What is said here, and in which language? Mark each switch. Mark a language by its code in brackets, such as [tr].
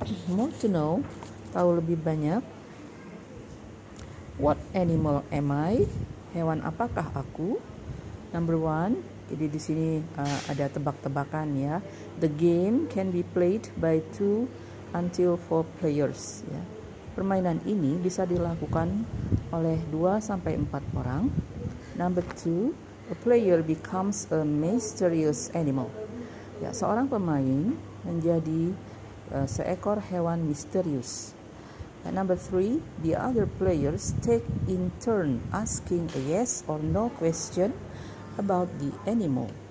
[en] More to know, [id] tahu lebih banyak. [en] What animal am I? [id] Hewan apakah aku? Number 1, jadi di sini ada tebak-tebakan, ya. [en] The game can be played by 2 until 4 players, ya. [id] Permainan ini bisa dilakukan oleh 2 sampai 4 orang. [en] Number 2, a player becomes a mysterious animal. [id] Ya, seorang pemain menjadi seekor hewan misterius. [en] And number 3, the other players take in turn asking a yes or no question about the animal.